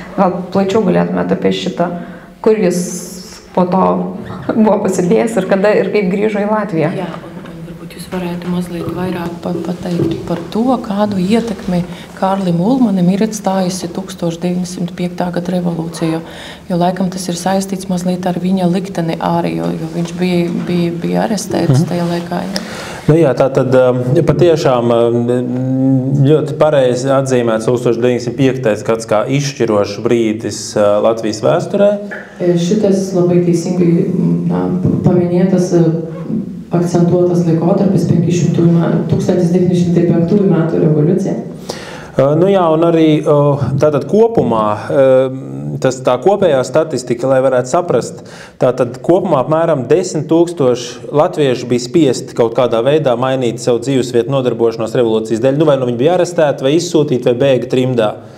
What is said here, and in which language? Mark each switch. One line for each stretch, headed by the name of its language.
Lithuanian: Gal plačiau galėtumėt apie šitą, kur jis po to buvo pasidėjęs ir kada ir kaip grįžo į Latviją?
Latvian: Jā, un varbūt jūs varētu mazliet vairāk pateikt par to, kādu ietekmi Kārlim Ulmanim ir atstājusi 1905. Gada revolūcija, jo laikam tas ir saistīts mazliet ar viņa likteni arī, jo viņš bija arestēts tajā laikā. Jā, tā tad patiešām ļoti pareizi atzīmēts 1905. Gads kā izšķirošs brīdis Latvijas vēsturē.
Lithuanian: Šitas labai teisingai paminėtas, akcentuotas laikotarpis 1905 metų revoliucija.
Latvian: Jā, un arī tātad kopumā tā kopējā statistika, lai varētu saprast, tātad kopumā apmēram 10 000 latviešu bija spiesti kaut kādā veidā mainīt savu dzīvesvietu nodarbošanos revolūcijas dēļ. Vai viņi bija arestēti, vai izsūtīti, vai bēga trimdā.